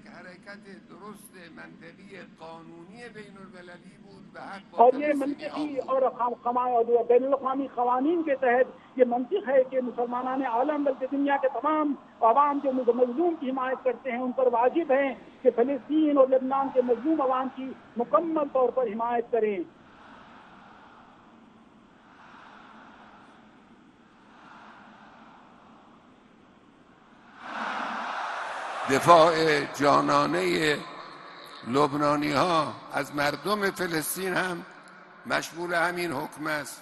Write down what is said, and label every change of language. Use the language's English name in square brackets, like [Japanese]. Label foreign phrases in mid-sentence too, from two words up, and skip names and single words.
[Urdu] اور یہ منطقی اور بین الاقوامی قوانین کے تحت یہ منطق ہے کہ مسلمانان عالم بلکہ دنیا کے تمام عوام جو مظلوم کی حمایت کرتے ہیں ان پر واجب ہے کہ فلسطین اور لبنان کے مظلوم عوام کی مکمل طور پر حمایت کریں. [Persian] دفاع جانانه لبنانی ها از مردم فلسطین هم مشمول همین حکم است.